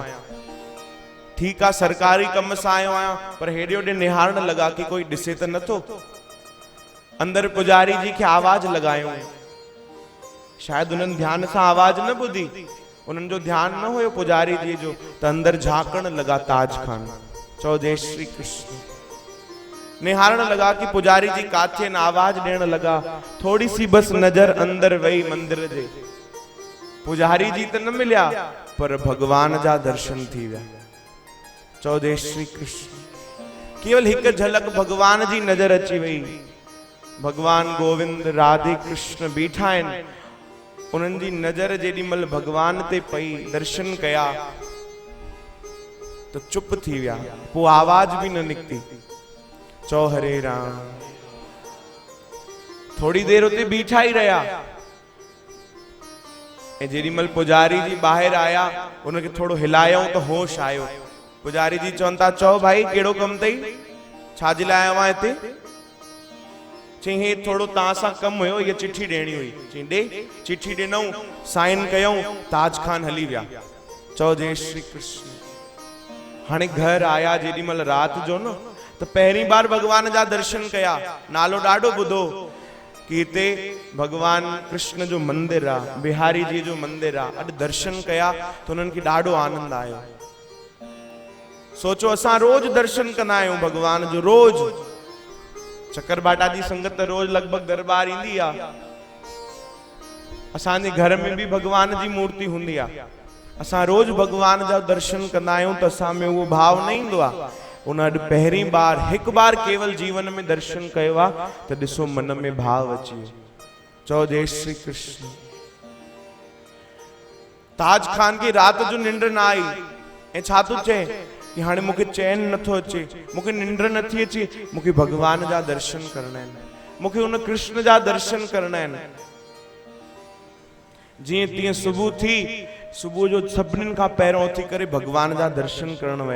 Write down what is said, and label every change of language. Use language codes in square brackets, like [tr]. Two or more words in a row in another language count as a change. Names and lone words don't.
[sd] ठीक आ सरकारी कम सां आयो आहियां, पर हेॾे होॾे निहारण लॻा कि कोई ॾिसे त नथो। अंदर पुजारी जी खे आवाज लॻायूं, शायद उन्हनि ध्यान सां आवाज न ॿुधी, उन्हनि जो ध्यान न हुयो पुजारी जी जो, त अंदर झांकण लॻा ताज खान। चओ जय श्री कृष्ण। निहारण लगा कि पुजारी जी काथे न, आवाज ॾियण लगा। थोड़ी सी बस नजर अंदर वही मंदिर जे, पुजारी जी त न मिलिया पर भगवान जा दर्शन थी विया। चौ जय श्री कृष्ण। केवल एक झलक भगवान जी नजर अची वही। भगवान गोविंद राधे कृष्ण बीठा आहिनि, उन्हनि जी नज़र जेॾीमहिल भगवान ते पई, दर्शन कया तो चुप थी विया, पोइ आवाज भी न निकती। चओ हरे राम। थोड़ी देर उते बीठा ही रहा, ऐं जेॾीमहिल पुजारी जी ॿाहिरि आया, उनखे थोड़ो हिलायूं तो होश आयो। पुजारी जी चवनि था, चओ भाई कहिड़ो कमु अथई, छाजे लाइ आयो आहे हिते? चई हे थोड़ो तव्हां सां कमु हुयो, हीअ चिठी ॾियणी हुई। चई ॾे। चिठी ॾिनऊं, साइन कयऊं, ताज खान हली विया। चओ जय श्री कृष्ण। हाणे घर आया जेॾीमहिल राति जो न, त पहिरीं बार भगवान जा दर्शन कया। नालो ॾाढो ॿुधो कि हिते भगवान कृष्ण जो मंदिर आहे, बिहारी जी जो मंदिर आहे। अॼु दर्शन कया तो उन्हनि खे ॾाढो आनंद आयो। सोचो असां रोज दर्शन कंदा आहियूं भगवान जो, रोज चकरबाटा जी संगत रोज लगभग दरबार ईंदी आहे। असांजे घर में भी भगवान जी मूर्ति हूंदी आहे। असां रोज भगवान जा दर्शन कंदा आहियूं त असां में उहो भाव न ईंदो आहे। उन अॼु पहिरीं बार, हिकु बार केवल जीवन में दर्शन कयो आहे, त ॾिसो मन में भाव अची वियो। चओ जय श्री कृष्ण। ताज खान की रात जो निंड न आई, ऐं छा थो चए कि हाणे मूंखे चैन नथो अचे, मूंखे निंड नथी अचे, मूंखे भगवान जा दर्शन करणा आहिनि, मूंखे उन कृष्ण जा दर्शन करणा आहिनि। जीअं तीअं सुबुह थी, सुबुह जो सभिनीनि खां पहिरियों उथी करे भगवान जा दर्शन करण विया।